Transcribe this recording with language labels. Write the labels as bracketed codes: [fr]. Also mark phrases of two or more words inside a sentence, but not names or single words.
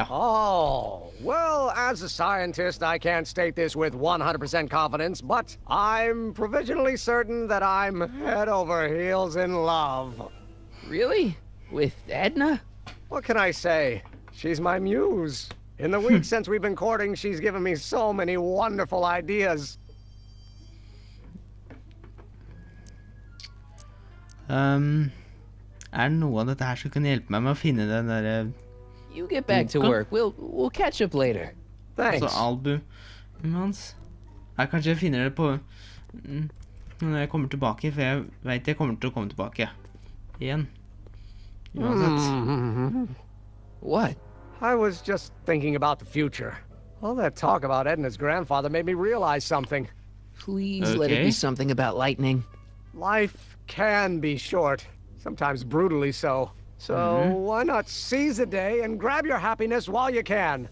[en] Oh, well, as a scientist, I can't state this with 100% confidence, but I'm provisionally certain that I'm head over heels in love. Really? With Edna? What can I say? She's my muse. In the weeks since we've been courting, she's given me so many wonderful ideas. [no] Det noe av dette her som kan hjelpe meg med å finne den der... [en] You get back to work. We'll catch up later. Thanks. [no] Altså albumet hans. Kanskje jeg finner det på... når jeg kommer tilbake, for jeg vet jeg kommer til å komme tilbake. Igjen. Uansett. [en] What? I was just thinking about the future. All that talk about Edna's grandfather made me realize something. Please let it be something about lightning. Life can be short, sometimes brutally so. So why not seize the day and grab your happiness while you can?